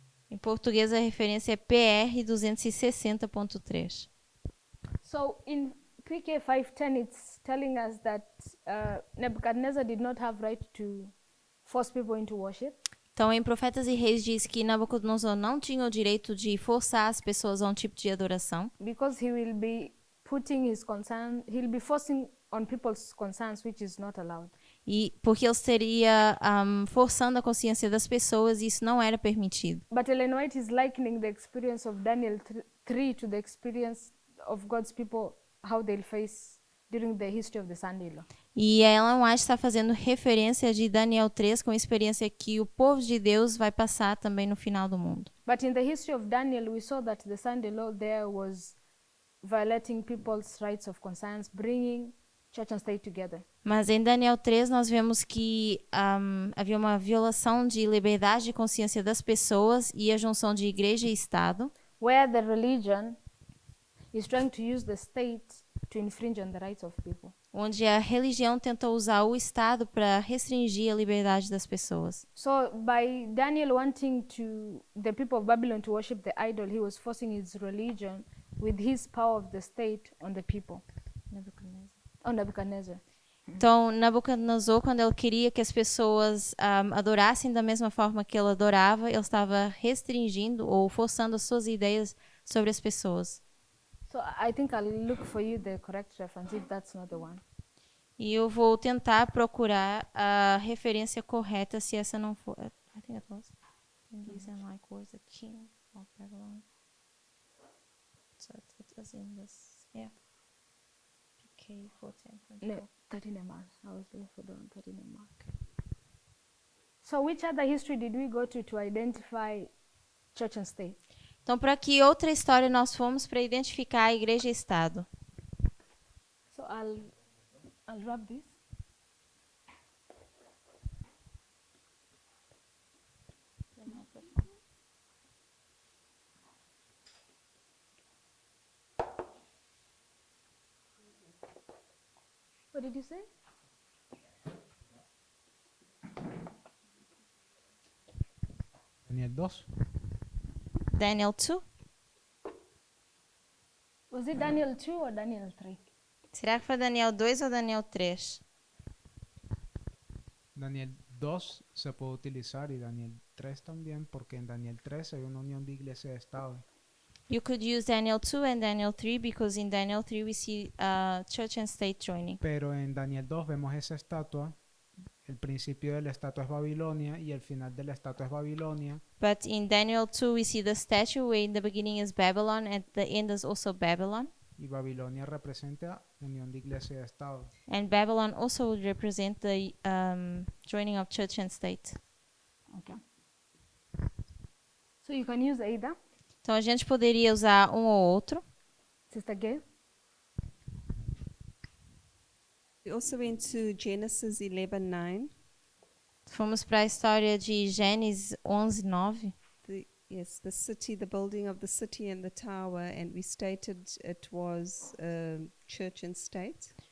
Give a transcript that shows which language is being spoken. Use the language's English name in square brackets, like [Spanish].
[Portuguese] Em português a referência é PR 260.3. [English] So in PK 5:10, it's telling us that Nebuchadnezzar did not have right to force people into worship. [Portuguese] Então, em Profetas e Reis diz que Nabucodonosor não tinha o direito de forçar as pessoas a um tipo de adoração, [English] Because he will be putting his concern, he'll be forcing on people's concerns, which is not allowed. [Portuguese] e porque ele estaria forçando a consciência das pessoas e isso não era permitido. [English] But Ellen White is likening the experience of Daniel 3 to the experience of God's people, how they'll face during the history of the Sunday law. [Portuguese] E a Ellen White está fazendo referência de Daniel 3 com a experiência que o povo de Deus vai passar também no final do mundo. [English] But in the history of Daniel, we saw that the Sunday law there was violating people's rights of conscience, bringing church and state together. [Portuguese] Mas em Daniel 3 nós vemos que havia uma violação de liberdade de consciência das pessoas e a junção de igreja e Estado, [English] Where the religion is trying to use the state to infringe on the rights of people. [Portuguese] onde a religião tenta usar o Estado para restringir a liberdade das pessoas. [English] So by Daniel wanting the people of Babylon to worship the idol, he was forcing his religion with his power of the state on the people. On Nebuchadnezzar. [Portuguese] Então, Nabucodonosor, quando ele queria que as pessoas adorassem da mesma forma que ele adorava, ele estava restringindo ou forçando as suas ideias sobre as pessoas. [English] So I think I'll look for you the correct reference if that's not the one. [Portuguese] E eu vou tentar procurar a referência correta, se essa não for. [English] I think it was. And these are like was the king of Babylon. So it was in this, yeah. PK 410.4. No, 13 Mark. I was looking for the one 13 Mark. So which other history did we go to identify church and state? [Portuguese] Então, para que outra história nós fomos para identificar a igreja e Estado? [English] So I'll wrap this. What did you say? Daniel 2. Daniel 2? Was it Daniel 2 or Daniel 3? [Portuguese] Será que foi Daniel 2 ou Daniel 3? [Spanish] Daniel 2 se puede utilizar y Daniel 3 también, porque en Daniel 3 hay una unión de iglesia y Estado. [English] You could use Daniel 2 and Daniel 3 because in Daniel 3 we see church and state joining. [Spanish] Pero en Daniel 2 vemos esa estatua, el principio de la estatua es Babilonia y el final de la estatua es Babilonia. [English] But in Daniel 2 we see the statue where in the beginning is Babylon and the end is also Babylon. [Spanish] Y Babilonia representa unión de iglesia y Estado. [English] And Babylon also would represent the joining of church and state. Okay. So you can use either. [Portuguese] Então a gente poderia usar um ou outro. [English] Sister Gail? We also went to Genesis 11:9. [Portuguese] Fomos para a história de Gênesis 11:9. [English] The city, the building of the city and the tower, and we stated it was church and state.